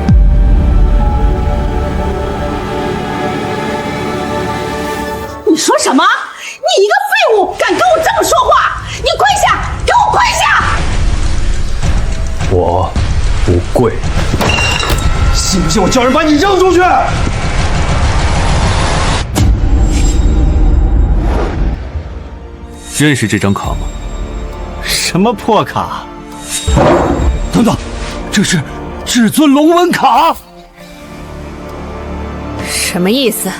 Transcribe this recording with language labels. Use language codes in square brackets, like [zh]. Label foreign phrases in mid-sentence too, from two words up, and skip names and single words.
[zh] 你說什麼？你一個廢物，敢跟我這麼說話？你跪下，給我跪下！我不跪。信不信我叫人把你扔出去？認識這張卡嗎？什麼破卡？等等，這是至尊龍紋卡。什麼意思？